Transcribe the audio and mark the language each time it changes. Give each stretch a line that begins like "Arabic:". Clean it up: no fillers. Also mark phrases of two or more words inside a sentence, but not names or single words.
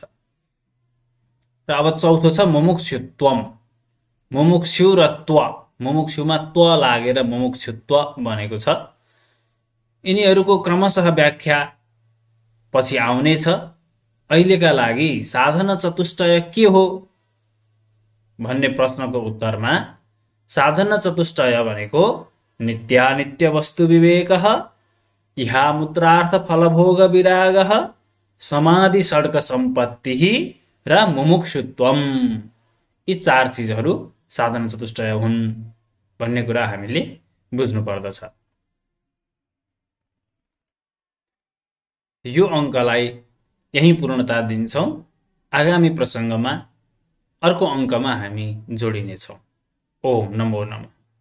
Nepali: र अब चौथो छ मुमुक्षुत्वम, मुमुक्षु र त्व, मुमुक्षुमा त्व लागेर मुमुक्षुत्व बनेको छ। यिनीहरूको क्रमशः व्याख्या पछि आउनेछ। अहिलेका लागि साधन चतुष्टय के हो भन्ने प्रश्नको उत्तरमा साधन चतुष्टय भनेको
Sanskrit: नित्यानित्य वस्तु विवेकः, इहामुत्रार्थ फलभोग विरागः, समाधि षड्क सम्पत्तिः
Nepali: र मुमुक्षुत्वम। यी चार चीजहरू साधन चतुष्टय हुन् भन्ने कुरा हामीले बुझ्नु पर्दछ। यो अङ्कलाई यही पूर्णता दिन्छौं। आगामी प्रसङ्गमा अर्को अङ्कमा हामी जोडिनेछौं।
Sanskrit: ओम नमो नमः।